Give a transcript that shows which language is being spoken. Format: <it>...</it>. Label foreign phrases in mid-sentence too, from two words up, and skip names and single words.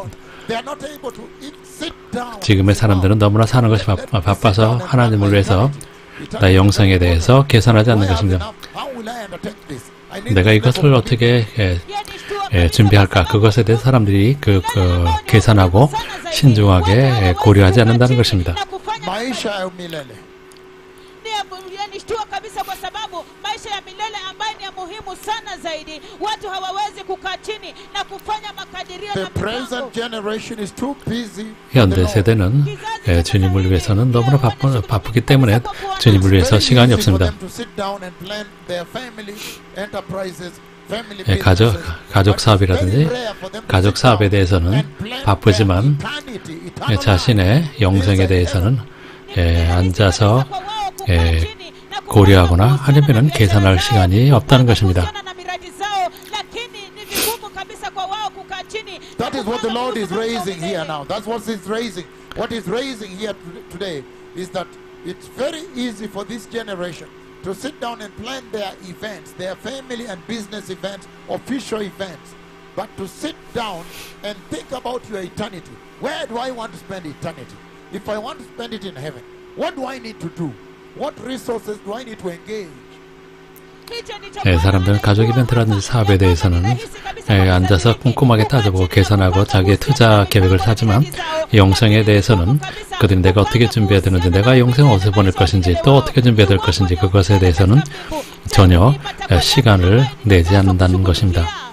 <ko>지금의 사람들은 너무나 사는 것이 바빠서 하나님을 위해서 나의 영성에 대해서 계산하지 않는 것입니다. 내가 이것을 어떻게 준비할까? 그것에 대해서 사람들이 계산하고 신중하게 고려하지 않는다는 것입니다.</ko> <sw>Nishtua kabisa kwa sababu maisha ya milele ambayo ni ya muhimu sana zaidi watu hawawezi kukaa chini na kufanya makadirio na</sw> <ko>현대 세대는 주님을 위해서는 너무나 바쁘기 때문에 주님을 위해서 시간이 없습니다. 가족 사업이라든지 가족 사업에 대해서는 바쁘지만 자신의 영성에 대해서는 앉아서 고려하거나 아니면은 계산할 시간이 없다는 것입니다.</ko> <en>That is what the Lord is raising here now. That's what He's raising. What He's raising here today is that it's very easy for this generation to sit down and plan their events, their family and business events, official events, but to sit down and think about your eternity. Where do I want to spend eternity? If I want to spend it in heaven, what do I need to do? What resources do I need to engage?</en> <ko>사람들은 가족 이벤트라든지 사업에 대해서는 앉아서 꼼꼼하게 따져보고 계산하고 자기의 투자 계획을 하지만 영성에 대해서는 그들이 내가 어떻게 준비해야 되는지 내가 영성을 어디서 보낼 것인지 또 어떻게 준비해야 될 것인지 그것에 대해서는 전혀 시간을 내지 않는다는 것입니다.</ko>